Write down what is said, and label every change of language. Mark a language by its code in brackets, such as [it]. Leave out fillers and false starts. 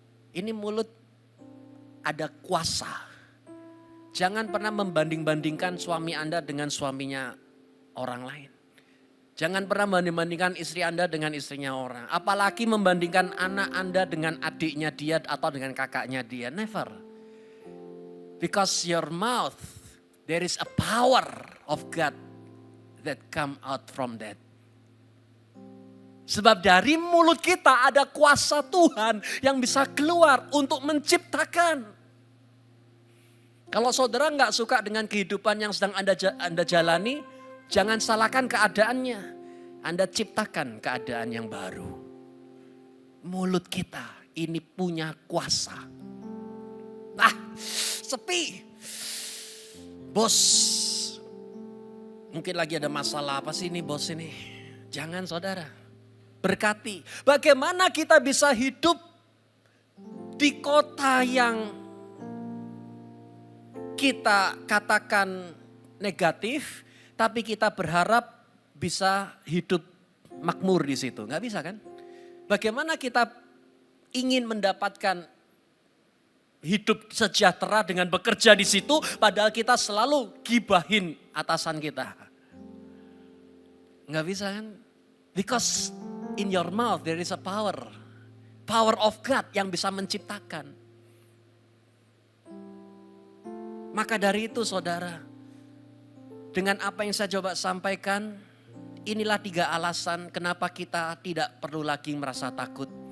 [id] Ini mulut ada kuasa. Jangan pernah membanding-bandingkan suami Anda dengan suaminya orang lain. Jangan pernah membanding-bandingkan istri Anda dengan istrinya orang. Apalagi membandingkan anak Anda dengan adiknya dia atau dengan kakaknya dia. [en] Never. Because your mouth, there is a power of God that come out from that. [id] Sebab dari mulut kita ada kuasa Tuhan yang bisa keluar untuk menciptakan. Kalau saudara nggak suka dengan kehidupan yang sedang Anda jalani, jangan salahkan keadaannya. Anda ciptakan keadaan yang baru. Mulut kita ini punya kuasa. Nah, sepi. Bos, mungkin lagi ada masalah apa sih ini bos ini? Jangan saudara. Berkati. Bagaimana kita bisa hidup di kota yang kita katakan negatif, tapi kita berharap bisa hidup makmur di situ. Nggak bisa kan? Bagaimana kita ingin mendapatkan hidup sejahtera dengan bekerja di situ, padahal kita selalu gibahin atasan kita. Nggak bisa kan? [en] Because in your mouth there is a power. Power of God [id] yang bisa menciptakan. Maka dari itu saudara, dengan apa yang saya coba sampaikan, inilah 3 alasan kenapa kita tidak perlu lagi merasa takut.